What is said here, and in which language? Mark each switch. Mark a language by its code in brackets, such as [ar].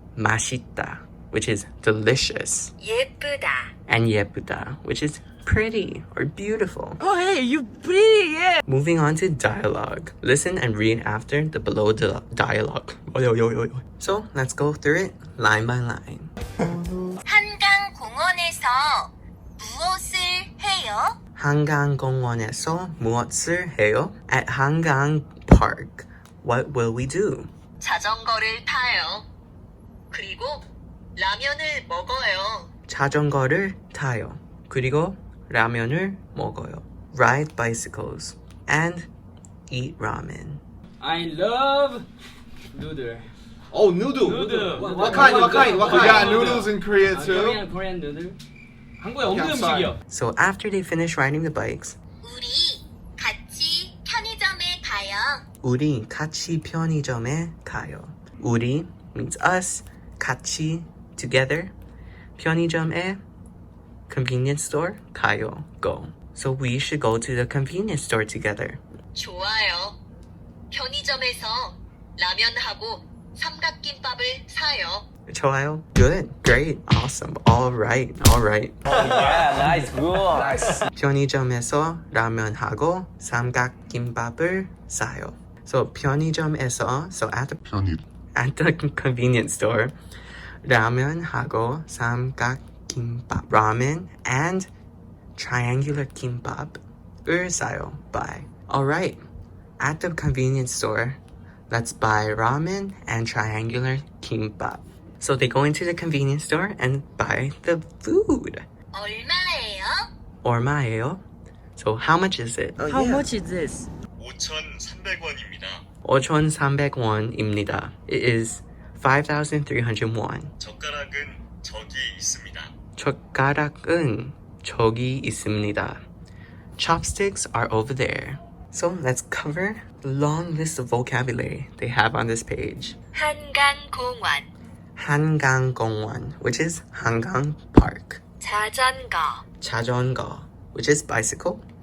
[en] 맛있다, which is delicious, [ko] 예쁘다. [en] and 예쁘다, which is pretty or beautiful. Oh, hey, you pretty, yeah. Moving on to dialogue. Listen and read after the below dialogue. So let's go through it line by line. [ko] 한강공원에서 무엇을 해요? 한강공원에서 무엇을 해요? [en] At Hangang Park, what will we do? 자전거를 타요. 그리고 라면을 먹어요. 자전거를 타요. 그리고 라면을 먹어요. Ride bicycles and eat ramen. I love noodle. Oh, noodle. Noodle. What kind? What kind? What kind? got noodles in Korea Korean noodle. [ko] 한국의 없는 [en] outside. [ko] 음식이요. [en] So after they finish riding the bikes, [ko] 우리 같이 편의점에 가요. 우리 같이 편의점에 가요. [en] 우리 means us, 같이 together. 편의점에 convenience store, 가요, go. So we should go to the convenience store together. [ko] 좋아요. 편의점에서 라면하고 삼각김밥을 사요. [en] 좋아요. Good. Great. Awesome. All right. Yeah, nice, good. [ko] 편의점에서 라면하고 삼각김밥을 사요. [en] So 편의점에서, so at the convenience store, [ko] 라면하고 삼각김밥, [en] ramen and triangular kimbap을 사요. Buy. All right. At the convenience store, let's buy ramen and triangular kimbap. So they go into the convenience store and buy the food. [ko] 얼마예요? [en] 얼마예요? So how much is it? How much is this? [ko] 5,300원입니다. [en] 5,300원입니다. It is 5,300 won. [ko] 젓가락은 저기 있습니다. 젓가락은 저기 있습니다. [en] Chopsticks are over there. So let's cover the long list of vocabulary they have on this page. [ko] 한강공원, [en] 한강공원, which is Hangang Park. [ko] 자전거, [en] 자전거, which is bicycle.